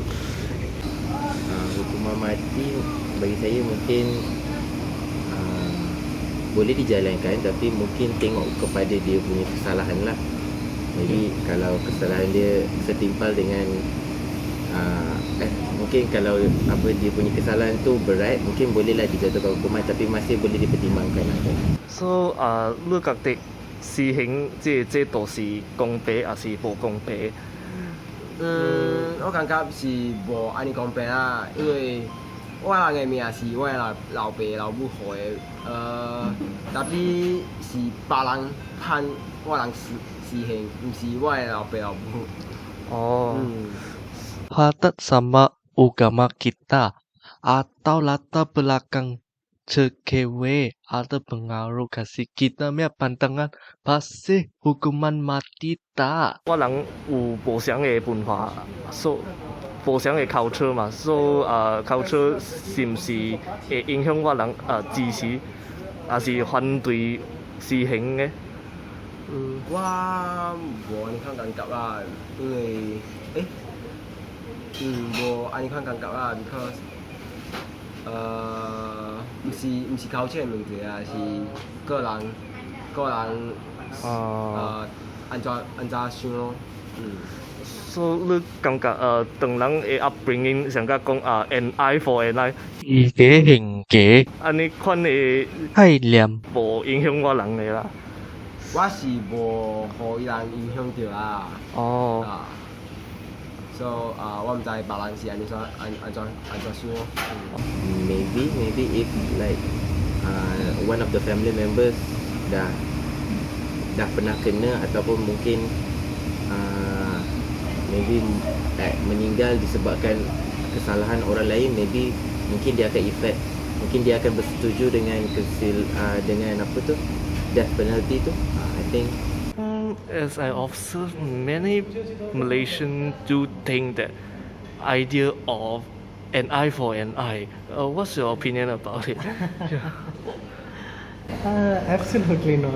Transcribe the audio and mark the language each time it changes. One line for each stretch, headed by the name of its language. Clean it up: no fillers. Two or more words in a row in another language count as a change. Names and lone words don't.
Malay: Hukuman mati bagi saya mungkin boleh dijalankan, tapi mungkin tengok kepada dia punya kesalahan lah. Jadi kalau kesalahan dia setimpal dengan mungkin kalau dia punya kesalahan tu berat, mungkin bolehlah dijatuhkan hukuman, tapi masih boleh dipertimbangkan lah.
Min Nan Chinese: So 你覺得死刑這度是公平還是無公平？我感覺是無安尼公平啦，因為我人嘅命是我老爸老母予的，但是是別人判我人死刑，毋是我嘅老爸老母。
Malay: Hadat sama agama kita atau latar belakang cewek ada pengaruh kasih kita punya pandangan pasti hukuman mati tak？
Min Nan Chinese: 我人有無相嘅文化，無相嘅 culture 嘛，culture 是毋是會影響我人支持還是反對死刑嘅？我無安尼款感覺啦，因為無安尼款感覺啦 ，because 毋是 culture 嘅問題啊，是個人安怎想咯。所以你感覺當人嘅 upbringing 上甲講
English: an eye for an eye，
Min Nan Chinese: 以己行己，安尼款嘅概念無影響我人嘅啦。我是無互伊人影響到啦。So 我毋知別人是安怎想。
English: Maybe if like one of the family members
Malay: dah pernah kena ataupun mungkin maybe meninggal disebabkan kesalahan orang lain, maybe mungkin dia akan effect, mungkin dia akan bersetuju dengan dengan apa tu,
English: death penalty tu. I think As I observe, many Malaysians do think that idea of an eye for an eye. What's your opinion about it? Absolutely not.